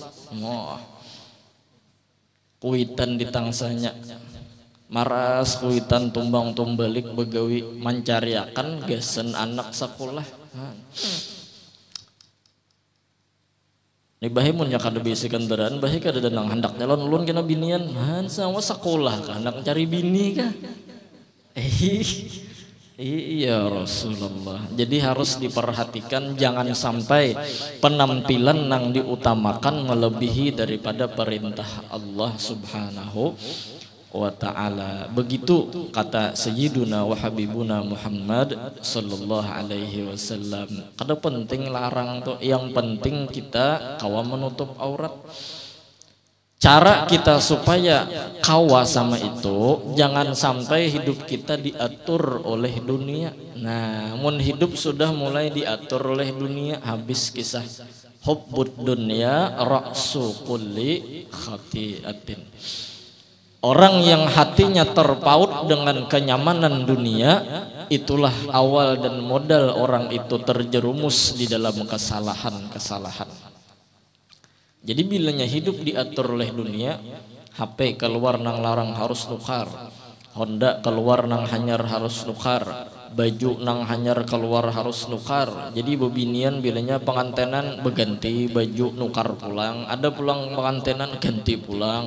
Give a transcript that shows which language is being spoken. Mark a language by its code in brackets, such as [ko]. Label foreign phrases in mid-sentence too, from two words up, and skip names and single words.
[bjn] Kuitan ditangsanya maras kuitan tumbang tumbalik begawi mancariakan gasen anak sekolah. Nih bahai mun nya kada bisi kendaraan bahai kada danang hendak nyalon ulun kena binian sama sekolah kah hendak cari bini kah. [id] Iya Rasulullah. Jadi harus diperhatikan jangan sampai penampilan yang diutamakan melebihi daripada perintah Allah [ar] سبحانه وتعالى. [id] Begitu kata [ar] سيدنا وحبيبنا [id] Muhammad [ar] صلى الله عليه وسلم. [bjn] Kada penting larang tuh, yang penting kita kawa menutup aurat. [id] Cara kita supaya kawa sama itu, jangan sampai hidup kita diatur oleh dunia. Nah, mun hidup sudah mulai diatur oleh dunia, habis kisah [ar] حب الدنيا رأس كل خطيئة. [id] Orang yang hatinya terpaut dengan kenyamanan dunia, itulah awal dan modal orang itu terjerumus di dalam kesalahan-kesalahan. [bjn] Jadi bilanya hidup diatur oleh dunia, HP keluar nang larang harus nukar, Honda keluar nang hanyar harus nukar, baju nang hanyar keluar harus nukar. Jadi bebinian bilanya pengantenan berganti baju nukar pulang, ada pulang pengantenan ganti pulang.